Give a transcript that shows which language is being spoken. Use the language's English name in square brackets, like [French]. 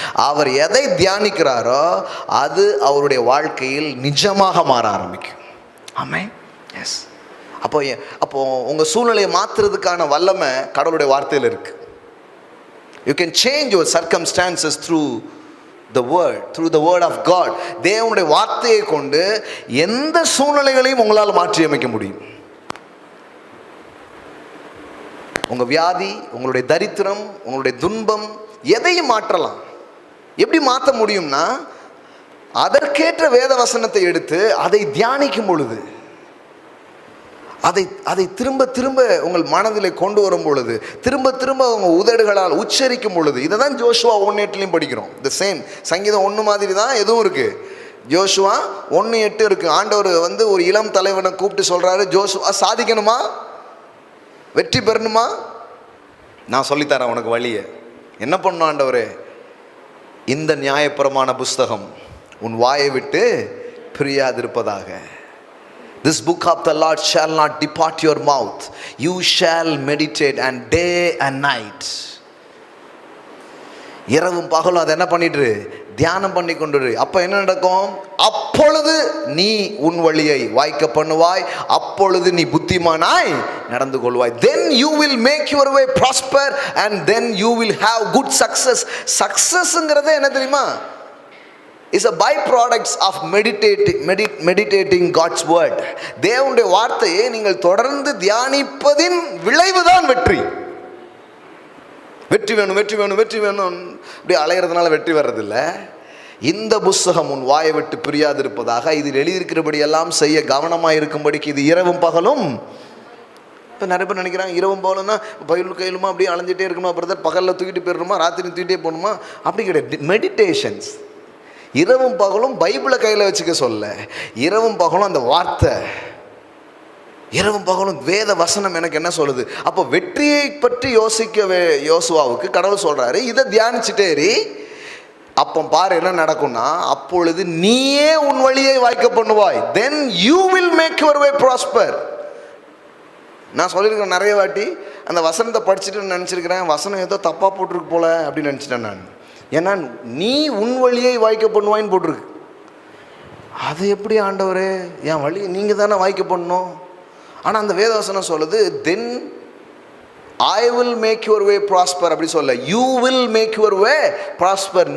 [Tamil] அவர் எதை தியானிக்கிறாரோ அது அவருடைய வாழ்க்கையில் நிஜமாக மாற ஆரம்பிக்கும். ஆமென். எஸ். அப்போ உங்கள் சூழ்நிலையை மாற்றுறதுக்கான வல்லமை கடவுளுடைய வார்த்தையில் இருக்குது. [English] You can change your circumstances through the word, through the word of God. [Tamil] தேவனுடைய வார்த்தையை கொண்டு எந்த சூழ்நிலைகளையும் உங்களால் மாற்றி அமைக்க முடியும். உங்க வியாதி, உங்களுடைய தரித்திரம், உங்களுடைய துன்பம், எதையும் மாற்றலாம். எப்படி மாற்ற முடியும்னா, அதற்கேற்ற வேத வசனத்தை எடுத்து அதை தியானிக்கும் பொழுது, அதை திரும்ப திரும்ப உங்கள் மனதிலே கொண்டு வரும் பொழுது, திரும்ப திரும்ப உங்க உதடுகளால் உச்சரிக்கும் பொழுது, இதை தான் ஜோஷுவா 1:8 படிக்கிறோம். இந்த சேம் சங்கீதம் 1 மாதிரி தான் எதுவும் இருக்கு. ஜோஷுவா 1:8 இருக்கு. ஆண்டவர் ஒரு இளம் தலைவனை கூப்பிட்டு சொல்றாரு, ஜோஷுவா சாதிக்கணுமா, வெற்றி பெறணுமா, நான் சொல்லித்தரேன் உனக்கு வழியை. என்ன பண்ணும் ஆண்டவரே? இந்த நியாயப்பிரமாண புஸ்தகம் உன் வாயை விட்டு பிரியாதிருப்பதாக. [English] This book of the Lord shall not depart your mouth. You shall meditate and day and night. [Tamil] இரவும் பகலும் அதை என்ன பண்ணிட்டு தியானம் பண்ணி கொண்டு. அப்ப என்ன நடக்கும்? அப்பொழுது நீ உன் வழியை வாய்க்க பண்ணுவாய், அப்பொழுது நீ புத்திமானாய் நடந்து கொள்வாய். [English] Then you will make your way prosper and then you will have good success. [Tamil] Successங்கிறது என்ன தெரியுமா? [English] is a byproducts of meditating God's word. [Tamil] தேவனுடைய வார்த்தையை நீங்கள் தொடர்ந்து தியானிப்பதின் விளைவுதான் வெற்றி. வெற்றி வேணும், வெற்றி வேணும், வெற்றி வேணும் இப்படி அலையிறதுனால வெற்றி வர்றதில்லை. இந்த புஸ்தகம் உன் வாயை விட்டு பிரியாதிருப்பதாக, இதில் எழுதியிருக்கிறபடி எல்லாம் செய்ய கவனமாக இருக்கும்படிக்கு இது இரவும் பகலும். இப்போ நிறைய பேர் நினைக்கிறாங்க இரவும் பகலும்னா பயில் கையிலுமா அப்படியே அலைஞ்சிட்டே இருக்கணுமா பிரதர், பகலில் தூக்கிட்டு போயிடணுமா, ராத்திரி தூக்கிட்டே போகணுமா, அப்படி கிடையாது. மெடிடேஷன்ஸ் இரவும் பகலும் பைபிளை கையில் வச்சுக்க சொல்ல, இரவும் பகலும் அந்த வார்த்தை, இரவும் பகலும் வேத வசனம் எனக்கு என்ன சொல்லுது. அப்போ வெற்றியை பற்றி யோசிக்கவே யோசுவாவுக்கு கடவுள் சொல்றாரு, இதை தியானிச்சுட்டேரி. அப்போ பாரு என்ன நடக்கும்னா, அப்பொழுது நீயே உன் வழியை வாய்க்க பண்ணுவாய். [English] then you will make your way prosper. [Tamil] நான் சொல்லியிருக்கேன் நிறைய வாட்டி, அந்த வசனத்தை படிச்சுட்டு நினச்சிருக்கிறேன், வசனம் ஏதோ தப்பாக போட்டிருக்கு போல அப்படின்னு நினச்சிட்டேன் நான். ஏன்னா நீ உன் வழியை வாய்க்க பண்ணுவாயின்னு போட்டிருக்கு. அது எப்படி ஆண்டவரே, என் வழியை நீங்கள் தானே வாய்க்க பண்ணணும். ஆனால் அந்த வேதவசனம் சொல்லுது, [English] then I will make your way prosper [Tamil] அப்படி சொல்ல, [English] You will make your way prosper.